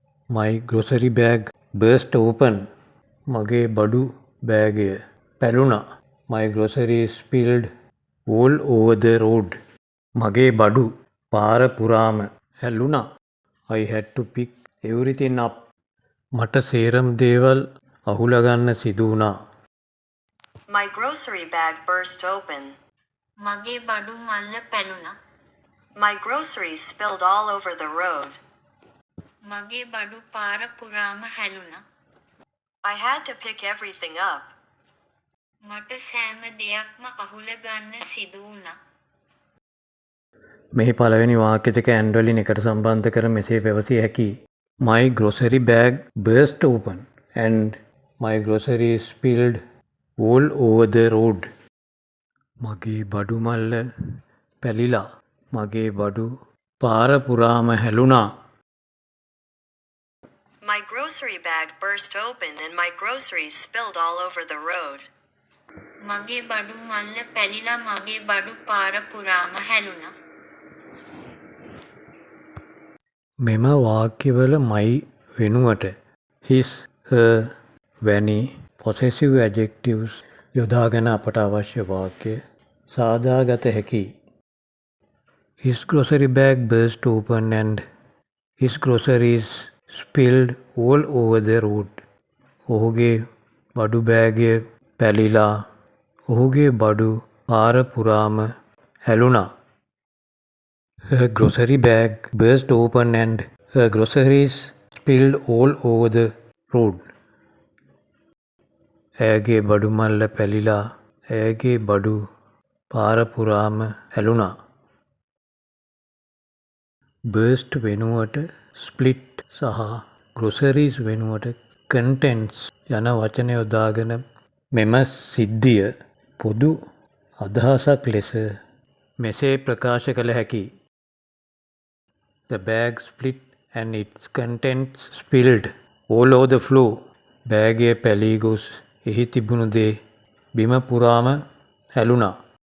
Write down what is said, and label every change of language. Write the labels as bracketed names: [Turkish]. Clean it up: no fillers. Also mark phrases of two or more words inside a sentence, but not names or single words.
[English] My grocery bag burst open. [Sinhala] මගේ බඩු බෑගය පැලුණා. [English] My groceries spilled all over the road. [Sinhala] මගේ බඩු පාර පුරාම හැලුණා. [English] I had to pick everything up. [Sinhala] මට සේරම දේවල් අහුලගන්න සිදු වුණා. [English] My grocery bag burst open. [Sinhala] මගේ බඩු මල්ල පැලුණා. [English] My groceries spilled all over the road. [Sinhala] මගේ බඩු පාර පුරාම හැලුණා. [English] I had to pick everything up. [Sinhala] මට සෑම දෙයක්ම අහුල ගන්න සිදු වුණා. මෙහි පළවෙනි වාක්‍ය දෙක ඇන් වලින් එකට සම්බන්ධ කර මෙසේ පැවසිය හැකියි. [English] My grocery bag burst open and my groceries spilled all over the road. [Sinhala] මගේ බඩු මල්ල පැලිලා. මගේ බඩු පාර පුරාම හැලුණා. [English] My grocery bag burst open and my groceries spilled all over the road. [Sinhala] මගේ බඩු මල්ල පැලිලා මගේ බඩු පාර පුරාම හැලුණා. මෙම වාක්‍යවල my වෙනුවට [English] his, her [Sinhala] වැනි [English] possessive adjectives [Sinhala] යොදාගෙන අපට අවශ්‍ය වාක්‍ය සාදාගත හැකියි. [English] His grocery bag burst open and his groceries spilled all over the road. [Sinhala] ඔහුගේ බඩු බෑගය පැලිලා ඔහුගේ බඩු පාර පුරාම හැලුණා. [English] Her grocery bag burst open and her groceries spilled all over the road. [Sinhala] ඇයගේ බඩු මල්ල පැලිලා ඇයගේ බඩු පාර පුරාම හැලුණා. burst වෙනුවට split සහ groceries වෙනුවට contents යන වචන යොදාගෙන මෙම සිද්ධිය පොදු අදහසක් ලෙස මෙසේ ප්‍රකාශ කළ හැකියි. [English] The bag split and its contents spilled all over the floor. [Sinhala] බෑගය පැලී ගොස් එහි තිබුණු දේ බිම පුරාම හැලුණා.